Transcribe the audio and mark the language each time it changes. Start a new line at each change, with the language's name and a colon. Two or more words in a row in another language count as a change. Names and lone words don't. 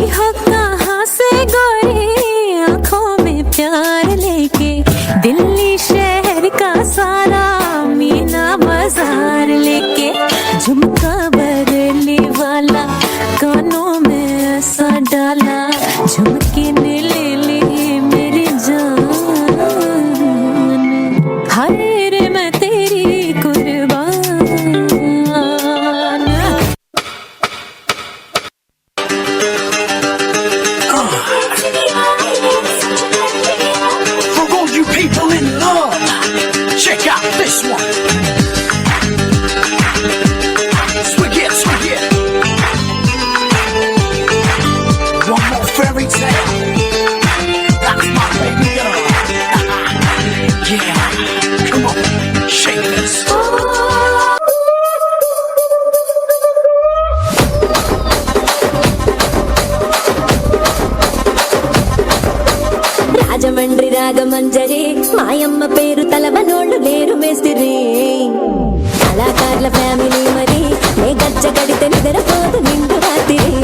Hindi: हो कहाँ से गोरी आंखों में प्यार लेके, दिल्ली शहर का सारा मीना बाजार लेके, झुमका बरली वाला कानों में ऐसा डाला, झुमके ने ले ली मेरी जान, हाय रे मैं तेरी कुर्बान।
English: For all you people in love, check out this one. Swig it, swig it. One more fairy tale. That's my baby girl. Yeah, come on, shake this.
Telugu: రాజమండ్రి రాగమంజరి మాయమ్మ పేరు తలవనోళ్ళు లేరు మేస్తిరి, కళాకారుల ఫ్యామిలీ మరి నే గజ్జ కడితే నిద్రపోదు నిండు రాత్రి.